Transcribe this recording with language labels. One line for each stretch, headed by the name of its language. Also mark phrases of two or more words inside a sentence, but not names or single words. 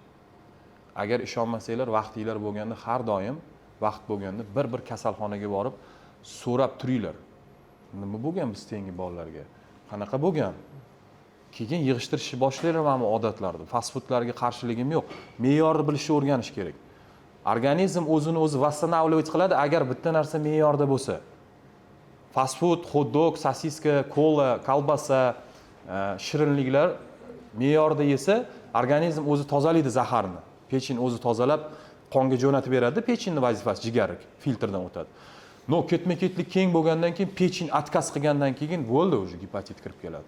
Uzbek: Agar ishonmasanglar, vaqtinglar bo'lganda har doim vaqt bo'lganda bir kasalxonaga borib so'rab turinglar. Nima bo'lgan biz tengi bolalarga? Qanaqa bo'lgan? Keyin yig'ishtirishni boshlaylar mana bu odatlarni.
English: Fast foodlarga
Uzbek: qarshiligim yo'q. Me'yorni bilishni o'rganish kerak. Organizm o'zini o'zi восстанавливать qiladi agar bitta narsa me'yorda bo'lsa.
English: Fast food, hot dog,
Uzbek: sosiska, kola, kolbasa, shirinliklar me'yorda yesa, organizm o'zi tozalaydi zaharni. Pechin o'zi tozalab, qonga jo'natib beradi. Pechinning vazifasi jigar filtrdan o'tadi. No, ketma-ketlik keng bo'lgandan keyin pechin отказ qilgandan keyin bo'ldi, o'zi gepatit kirib keladi.